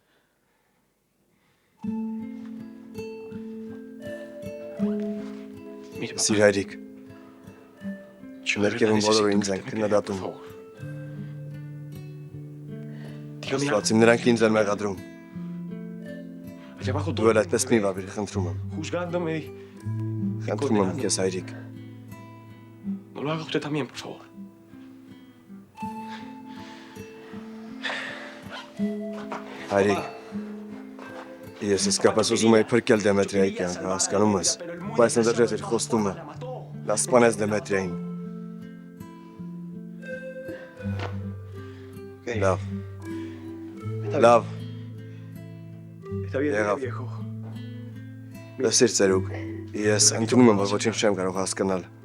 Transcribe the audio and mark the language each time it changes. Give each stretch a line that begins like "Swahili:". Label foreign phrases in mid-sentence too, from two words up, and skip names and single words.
Armenian: Սիր հայրիկ, ներքևում բոլորը ինձ են քննադատում։ Աստվածիմ, նրանք ինձ են մեղադրում։ Դու էլ այդպես մի վարվիր, խնդրում եմ։ Խնդրում եմ քեզ հայրիկ։
Spanish: No lo haga usted también, por favor.
Armenian: Հայրիկ, ես իսկապես ուզում էի փրկել Դեմետրիայի կյանքը, հասկանում ես, բայց նա դրեց իր խոստումը, նա սպանեց Դեմետրիային։ Լավ, եղավ, լսիր ծերուկ, ես ընդունում եմ, որ ոչինչ չեմ կարող հասկանալ,